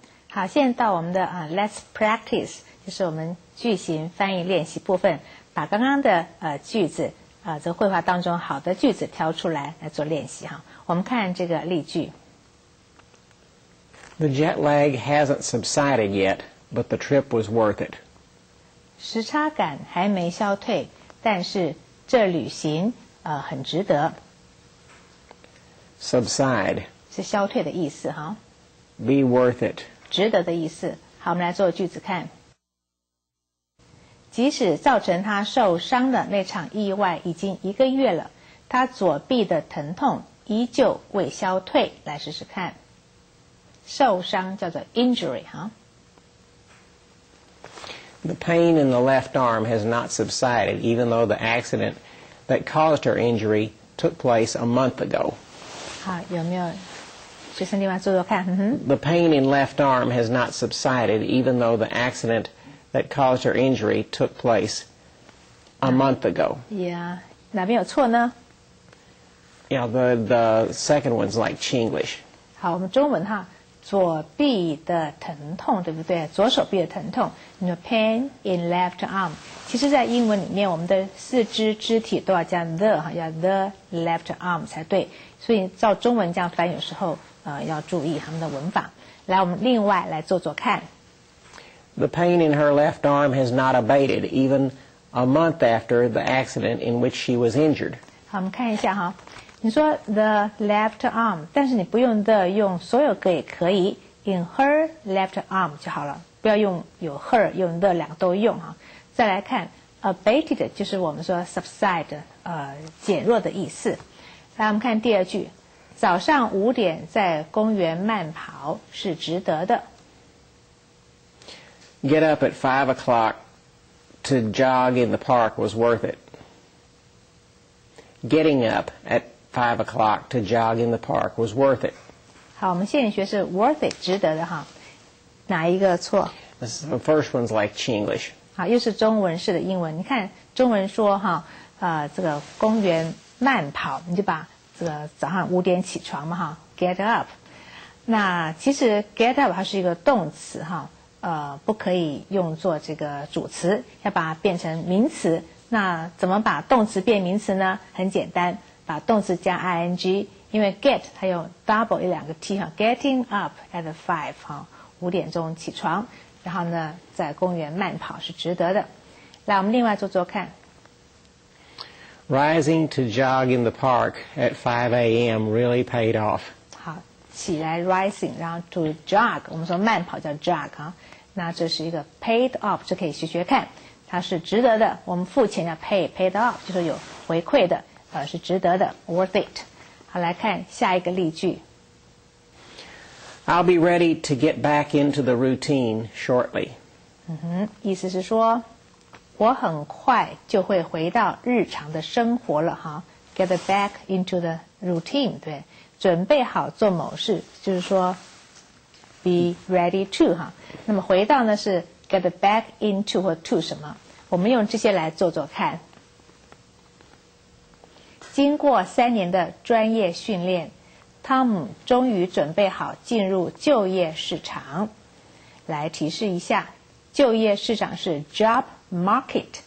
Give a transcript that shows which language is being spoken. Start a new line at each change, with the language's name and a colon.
Chinese: 好，现在到我们的
English: Let's practice，
Chinese: 就是我们句型翻译练习部分，把刚刚的句子这个绘画当中好的句子挑出来做练习哈。我们看这个例句。
English: The jet lag hasn't subsided yet, but the trip was worth it.
Chinese: 时差感还没消退，但是这旅行很值得。
English: Subside.
Chinese: 是消退的意思哈。
English: Be worth it.
Chinese: 值得的意思。好，我们来做句子看。即使造成他受伤的那场意外已经1个月了，他左臂的疼痛依旧未消退。来试试看，受伤叫做 injury 哈。
English: The pain in the left arm has not subsided, even though the accident that caused her injury took place a month ago.
Chinese: 好，有没有学生另外做做看
English: ？The pain in left arm has not subsided, even though the accident that caused her injury took place a month ago. Yeah，
Chinese: 哪边有错呢？
English: Yeah, the second one's like Chinglish.
Chinese: 好，我们中文哈，左臂的疼痛，对不对？左手臂的疼痛，你说
English: pain in left arm。
Chinese: 其实，在英文里面，我们的4肢肢体都要加 the 哈，要 the left arm 才对。所以照中文这样翻，有时候要注意他们的文法。来，我们另外来做做看。
English: The pain in her left arm has not abated, even a month after the accident in which she was injured.
Chinese: 好，我们看一下哈。你说
English: the left arm，
Chinese: 但是你不用 the， 用所有个也可以 ，
English: in her left arm
Chinese: 就好了，不要用有 her 用 the 两个都用哈。再来看 abated， 就是我们说 subside， 减弱的意思。来，我们看第二句，早上5点在公园慢跑是值得的。
English: Get up at 5 o'clock to jog in the park was worth it. Getting up at 5 o'clock to jog in the park was worth it.
Chinese: 好，我们现在学是 worth it 值得的哈，哪一个错？
English: The first one's like Chinglish.
Chinese: 好，又是中文式的英文。你看中文说哈，这个公园慢跑，你就把这个早上5点起床嘛哈 ，get up。那其实 get up 它是一个动词哈，不可以用作这个主词，要把它变成名词。那怎么把动词变名词呢？很简单，把动词加 ing， 因为 get 它有 double 有2个 t 哈 ，
English: getting up at 5
Chinese: 哈，5点钟起床，然后呢在公园慢跑是值得的。来，我们另外做做看。
English: Rising to jog in the park at 5 a.m. really paid off.
Chinese: 好，起来 rising， 然后 to jog， 我们说慢跑叫 jog 哈，那这是一个 paid off， 这可以学学看。它是值得的，我们付钱要 paid off， 就是有回馈的，是值得的 ，worth it。好，来看下一个例句。
English: I'll be ready to get back into the routine shortly.
Chinese: 意思是说，我很快就会回到日常的生活了哈。
English: Get back into the routine，
Chinese: 对，准备好做某事，就是说
English: be ready to
Chinese: 哈。那么回到呢是
English: get back into
Chinese: 或 to 什么？我们用这些来做做看。经过3年的专业训练，汤姆终于准备好进入就业市场。来提示一下，就业市场是 job market。